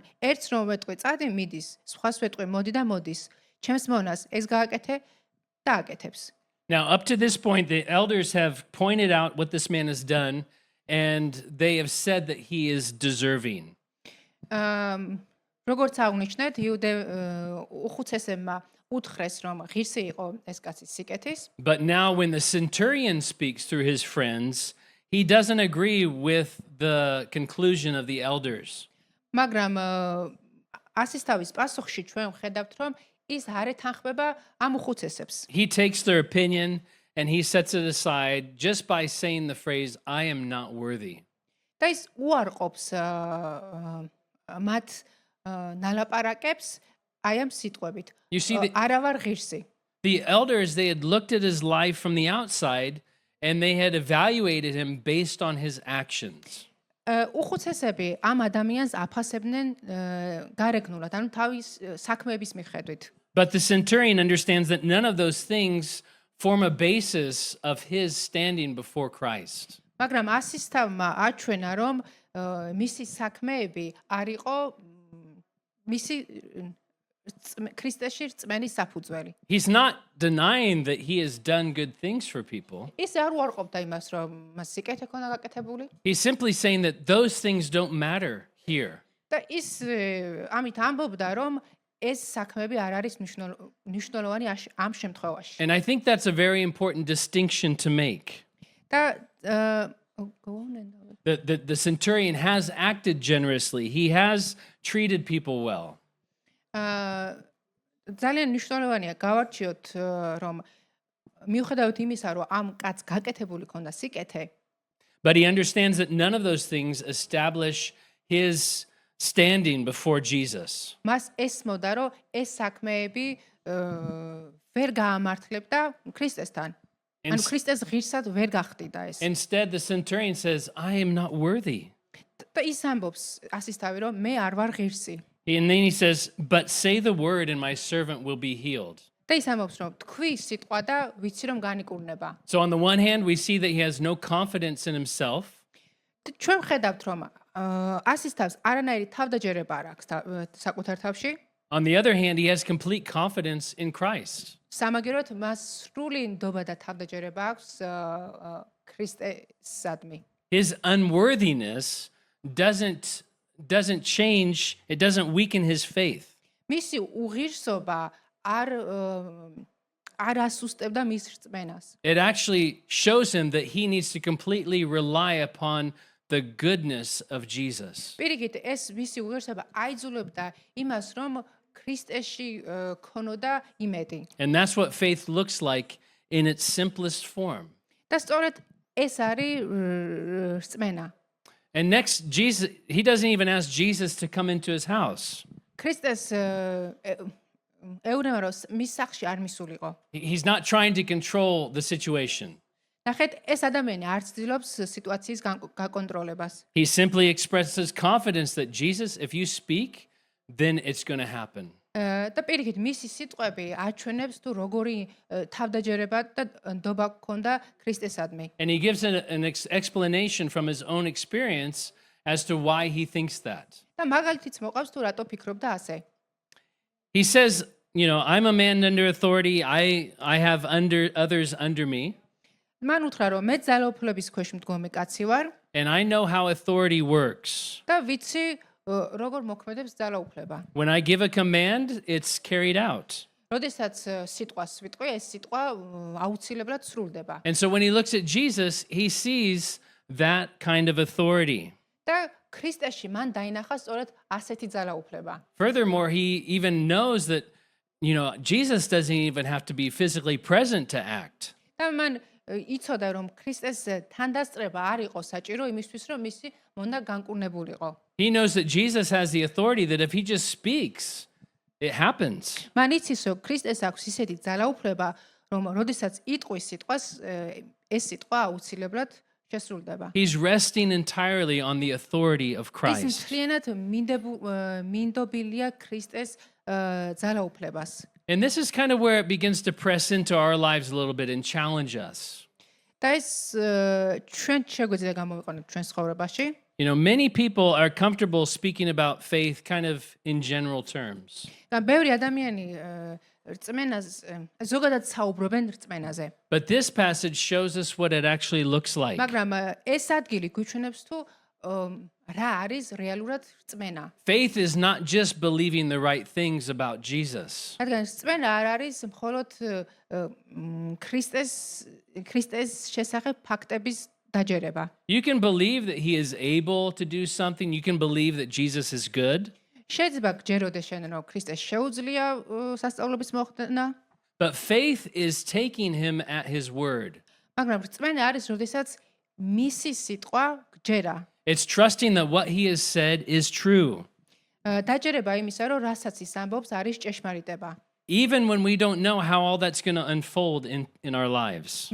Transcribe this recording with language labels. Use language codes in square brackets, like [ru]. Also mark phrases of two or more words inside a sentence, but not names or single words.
[ka] ერთს რომ ვეტყვი, წადი მიდის, სხვას ვეტყვი, მოდი და მოდის. ჩემს მონას ეს გააკეთე და აკეთებს. [en] Now, up to this point, the elders have pointed out what this man has done, and they have said that he is deserving. [ka] როგორც აღნიშნეთ, უხუცესებმა უთხრეს, რომ ღირსი იყო ეს კაცი სიკეთის. [en] But now, when the centurion speaks through his friends, he doesn't agree with the conclusion of the elders. [ka] მაგრამ ასისთავის პასუხში ჩვენ ვხედავთ, რომ ის არ ეთანხმება ამ უხუცესებს. [en] He takes their opinion and he sets it aside just by saying the phrase, I am not worthy. [ka] და ის უარყოფს მათ ნალაპარაკებს აი ამ სიტყვებით. [en] You see, [ka] არა ვარ ღირსი. [en] the elders, they had looked at his life from the outside and they had evaluated him based on his actions. [ka] უხუცესები ამ ადამიანს აფასებდნენ გარეგნულად, ანუ თავის საქმეების მიხედვით. [en] But the centurion understands that none of those things form a basis of his standing before Christ. [ka] მაგრამ ასისთავმა აჩვენა, რომ მისი საქმეები არ იყო მისი ქრისტეში რწმენის საფუძველი. [en] He's not denying that he has done good things for people. [ka] ის არ უარყოფდა იმას, რომ მას სიკეთე ქონდა გაკეთებული. [en] He's simply saying that those things don't matter here. [ka] და ის ამით ამბობდა, რომ ეს საქმეები არ არის მნიშვნელოვანი ამ შემთხვევაში. [en] And I think that's a very important distinction to make. [ka] და [en] The centurion has acted generously. He has treated people well. [ka] ძალიან მნიშვნელოვანია გავარჩიოთ, რომ მიუხედავად იმისა, რომ ამ კაცს გაკეთებული ქონდა სიკეთე, [en] But he understands that none of those things establish his standing before Jesus. [ka] მას ესმოდა, რომ ეს საქმეები ვერ გაამართლებდა ქრისტესთან. ანუ ქრისტეს ღირსად ვერ გახდიდა ეს. [en] Instead, the centurion says, I am not worthy. [ka] და ის ამბობს ასისთავი, რომ მე არ ვარ ღირსი. [en] And then he says, but say the word and my servant will be healed. [ka] და ის ამბობს, რომ თქვი სიტყვა და ვიცი რომ განიკურნება. [en] So on the one hand, we see that he has no confidence in himself. [ka] ჩვენ ვხედავთ, რომ ასისთავს არანაირი თავდაჯერება არ აქვს საკუთარ თავში. [en] On the other hand, he has complete confidence in Christ. [ka] სამაგეროდ მას სრული ნდობა და თავდაჯერება აქვს ქრისტესადმი. [en] His unworthiness doesn't change, it doesn't weaken his faith. [ka] მისი უღირსობა არ ასუსტებდა მის რწმენას. [en] It actually shows him that he needs to completely rely upon the goodness of Jesus. [ka] პირიქით, ეს მისი უღირსობა აიძულებდა იმას, რომ ქრისტეში ქონოდა იმედი. [en] And that's what faith looks like in its simplest form. [ka] და სწორედ ეს არის რწმენა. [en] And next, Jesus, he doesn't even ask Jesus to come into his house. [ka] ქრისტეს ეუბნება, რომ მის სახლში არ მისულიყო. [en] He's not trying to control the situation. [ka] ნახეთ, ეს ადამიანი არ ცდილობს სიტუაციის გაკონტროლებას. [en] He simply expresses confidence that Jesus, if you speak, then it's going to happen. [ka] და პირიქით, მისი სიტყვები აჩვენებს თუ როგორი თავდაჯერება და ნდობა ჰქონდა ქრისტესადმი. [en] And he gives an explanation from his own experience as to why he thinks that. [ka] და მაგალითიც მოყავს თუ რატო ფიქრობდა ასე. [en] He says, I'm a man under authority. I have others under me. [ka] მან უთხრა, რომ მე ძალაუფლების ქვეშ მდგომი კაცი ვარ [en] And I know how authority works. [ka] და ვიცი როგორ მოქმედებს ძალაუფლება. [en] When I give a command, it's carried out. [ka] როდესაც სიტყვას ვიტყვი, ეს სიტყვა აუცილებლად სრულდება. [en] And so when he looks at Jesus, he sees that kind of authority. [ka] და ქრისტეში მან დაინახა სწორედ ასეთი ძალაუფლება. [en] Furthermore, he even knows that, Jesus doesn't even have to be physically present to act. [ka] და მან იცოდა, რომ ქრისტეს თანდასწრება არ იყო საჭირო იმისთვის, რომ მისი მონდა განკურნებულიყო. [en] He knows that Jesus has the authority that if he just speaks, it happens. [ka] მან იცის, რომ ქრისტეს აქვს ისეთი ძალაუფლება, რომ როდესაც იტყვის სიტყვას, ეს სიტყვა აუცილებლად შესრულდება. [en] He's resting entirely on the authority of [ka] ის [en] Christ. [ka] მთლიანად მინდობილია ქრისტეს ძალაუფლებას. [en] And this is kind of where it begins to press into our lives a little bit and challenge us. [ka] და ეს ჩვენ შეგვიძლია გამოვიყენოთ ჩვენ ცხოვრებაში. [en] Many people are comfortable speaking about faith kind of in general terms. [ka] და ბევრი ადამიანი რწმენას ზოგადად საუბრობენ რწმენაზე. [en] But this passage shows us what it actually looks like. [ka] მაგრამ ეს ადგილი გვიჩვენებს თუ რა არის რეალურად რწმენა. [en] Faith is not just believing the right things about Jesus. [ka] რადგან რწმენა არ არის მხოლოდ ქრისტეს შესახებ ფაქტების დაჯერება. [en] You can believe that he is able to do something. You can believe that Jesus is good. [ka] შეიძლება გჯეროდეს შენ რომ ქრისტეს შეუძლია სასწაულების მოხდნა, [en] But faith is taking him at his word. [ka] მაგრამ რწმენა არის, როდესაც მისი სიტყვა გჯერა. [en] It's trusting that what he has said is true. [ka] დაჯერება იმისა, რომ რასაც ის ამბობს, არის ჭეშმარიტება. [en] Even when we don't know how all that's going to unfold in our lives.